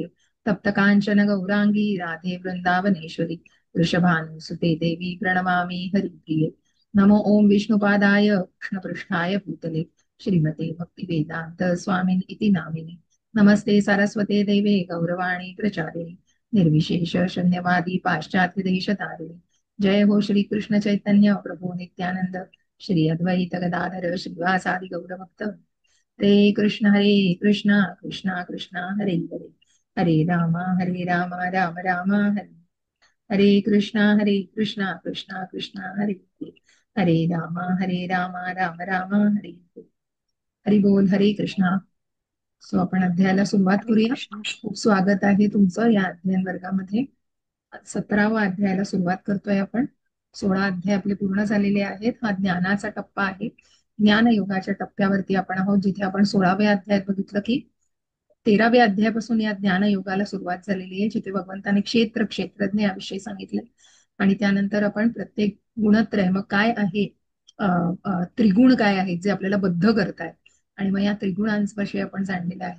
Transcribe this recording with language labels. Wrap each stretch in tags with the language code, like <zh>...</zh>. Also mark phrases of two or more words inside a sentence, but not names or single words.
<sa>तप्त काञ्चन गौराङ्गी राधे वृन्दावनेश्वरी वृषभानुसुते देवी प्रणमामि हरिप्रिये। नमो ओम विष्णुपादाय कृष्णपृष्ठाय भूतले श्रीमते भक्तिवेदांत स्वामिन् इति नामिने। नमस्ते सारस्वते देवे गौरवाणी प्रचारिणे निर्विशेष शून्यवादी पाश्चात्य देशतारिणे। जय हो श्री कृष्ण चैतन्य प्रभु नित्यानंद श्री अद्वैत गदाधर श्रीवासादि गौरभक्त हरे कृष्ण कृष्ण कृष्ण हरे हरे हरे राम राम राम हरे हरे कृष्णा कृष्णा कृष्णा हरे हरे हरे राम राम हरे हरे।</sa> <mr>हरि बोल हरे कृष्णा। सो आपण अध्यायाला सुरुवात हरे करूया। कृष्ण. खूप स्वागत आहे तुमचं या अध्ययन वर्गामध्ये। 17वा अध्यायाला सुरुवात करतोय आपण। 16 अध्याय आपले पूर्ण झालेले आहेत। हा ज्ञानाचा टप्पा आहे। ज्ञान योगाच्या टप्प्यावरती आपण आहोत, जिथे आपण 16व्या अध्यायात बघितलं की 13व्या अध्यायापासून या ज्ञान योगाला सुरुवात झालेली आहे, जिथे भगवंताने क्षेत्रज्ञ याविषयी सांगितले आणि त्यानंतर आपण प्रत्येक गुणत्रय मग काय आहे, त्रिगुण काय आहेत जे आपल्याला बद्ध करतायत आणि मग या त्रिगुणांविषयी आपण जाणलेलं आहे।</mr>